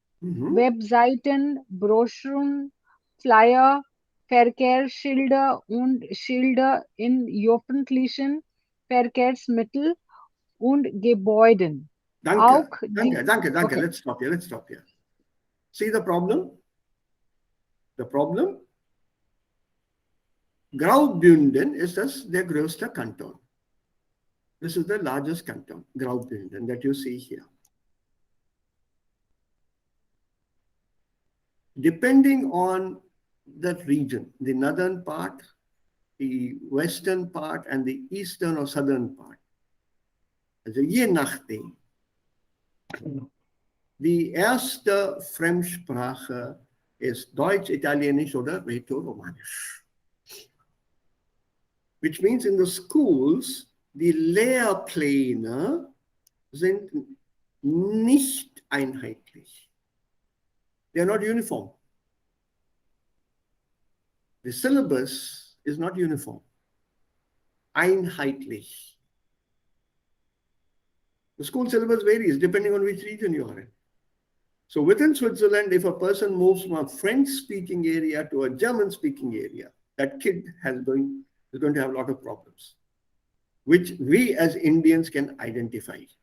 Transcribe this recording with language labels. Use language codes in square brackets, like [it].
[de] Webseiten, Broschüren, Flyer, Verkehrsschilder und Schilder in öffentlichen Verkehrsmitteln und Gebäuden. Danke, Auch danke. Okay. [en] Let's stop here. See the problem? The problem? [de] Graubünden ist der größte Kanton. [en] This is the largest canton, Graubünden, that you see here. Depending on that region, the northern part, the western part, and the eastern or southern part, [de] also je nachdem, die erste Fremdsprache ist Deutsch, Italienisch oder Rätoromanisch. [en] Which means in the schools, [de] die Lehrpläne sind nicht einheitlich. [en] They are not uniform. The syllabus is not uniform. Einheitlich. The school syllabus varies depending on which region you are in. So within Switzerland, if a person moves from a French-speaking area to a German-speaking area, that kid is going to have a lot of problems, which we as Indians can identify.